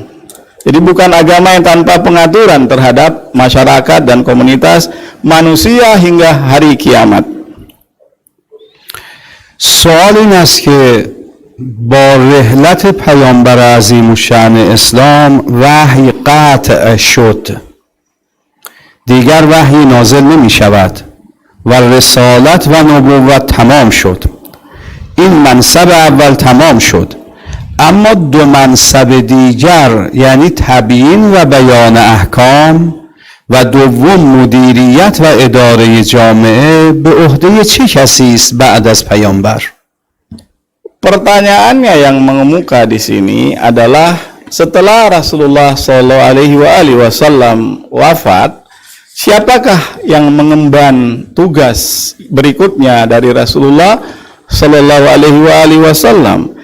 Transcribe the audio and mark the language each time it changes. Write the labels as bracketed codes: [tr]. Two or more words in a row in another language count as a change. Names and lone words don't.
[id] Jadi bukan agama yang tanpa pengaturan terhadap masyarakat dan komunitas manusia hingga hari kiamat. [fa] سوال این است که با رحلت پیامبر عظیم الشأن اسلام وحی قطع شد، دیگر وحی نازل نمی شود و رسالت و نبوت تمام شد. این منصب اول تمام شد، اما دو منصب دیگر یعنی تبیین و بیان احکام و دوم مدیریت و اداره جامعه به عهده چه کسی است بعد از پیامبر؟ [id] Pertanyaannya yang mengemuka di sini adalah setelah Rasulullah SAW wafat, siapakah yang mengemban tugas berikutnya dari Rasulullah SAW?